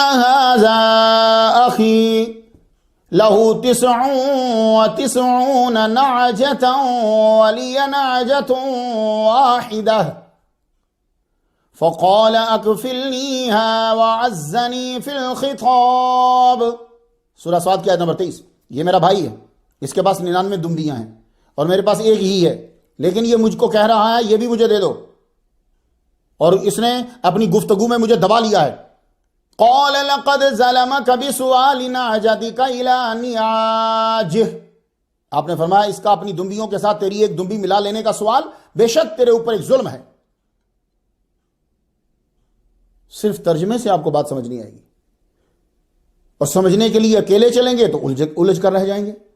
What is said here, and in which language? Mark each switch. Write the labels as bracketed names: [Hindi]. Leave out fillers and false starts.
[Arabic] هذا اخی لہ 99 نعجة ولی نعجة واحدة فقال اکفلنیها وعزنی فی الخطاب. [Urdu] سورہ صاد کی آیت نمبر 23. یہ میرا بھائی ہے، اس کے پاس 99 دمبیاں ہیں اور میرے پاس ایک ہی ہے، لیکن یہ مجھ کو کہہ رہا ہے یہ بھی مجھے دے دو، اور اس نے اپنی گفتگو میں مجھے دبا لیا ہے. [Arabic] قال لقد ظلمك بسؤال نعجتك الى نعاجه. [Urdu] آپ نے فرمایا اس کا اپنی دمبیوں کے ساتھ تیری ایک دمبی ملا لینے کا سوال بے شک تیرے اوپر ایک ظلم ہے. صرف ترجمے سے آپ کو بات سمجھ نہیں آئے گی، اور سمجھنے کے لیے اکیلے چلیں گے تو الجھ کر رہ جائیں گے.